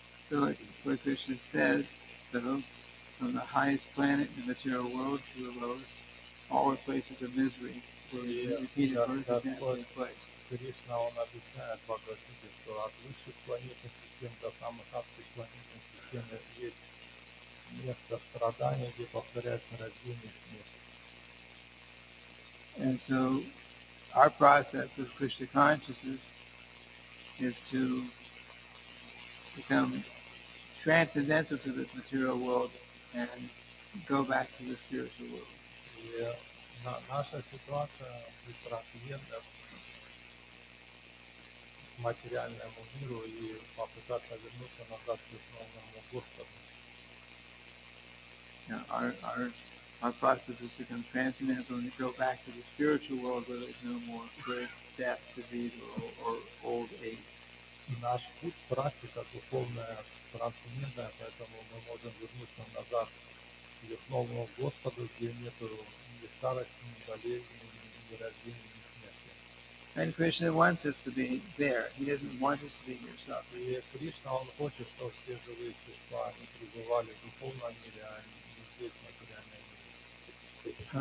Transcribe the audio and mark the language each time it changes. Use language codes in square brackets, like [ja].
[en] So like Krishna says, so from the highest planet in the material world to the lowest, all the places of misery where repeated birth and death take place. [ru] Кришна, он объясняет в Бхагавад-гите, что от высших планетных систем до самых адских планетных систем есть место страдания, где повторяется рождение и смерть. [en] And so our process of Krishna consciousness is to become transcendental to this material world and go back to the spiritual world. [ru] И наша ситуация трансцендентна к материальному миру и попытаться вернуться назад к основному Господу. [en] Our process is to become transcendental and go back to the spiritual world where there's no more birth, death, disease, or old age. [ru] Наш путь, практика духовная, трансцендентная, поэтому мы можем вернуться назад к Верховному Господу, где нету ни старости, ни болезни, ни рождения, ни смерти. [en] And Krishna wants us to be there. He doesn't want us to be here suffering. [ru] И Кришна, он хочет, чтобы все живые существа, они пребывали в духовном мире, а не здесь, в материальном мире.